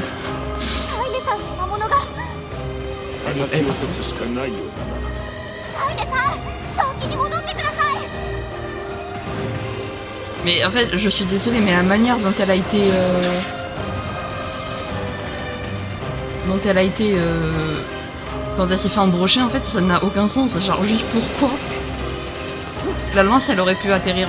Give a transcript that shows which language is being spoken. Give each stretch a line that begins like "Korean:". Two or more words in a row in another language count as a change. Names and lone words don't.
Japanese: カイネさんの魔物が。引き落とすしかないようだな。カイネさん、正気に戻ってください。
French: Mais en fait, je suis désolée, mais la manière dont elle a été... dont elle s'est fait embrocher, en fait, ça n'a aucun sens. Genre, juste pourquoi la lance, elle aurait pu atterrir...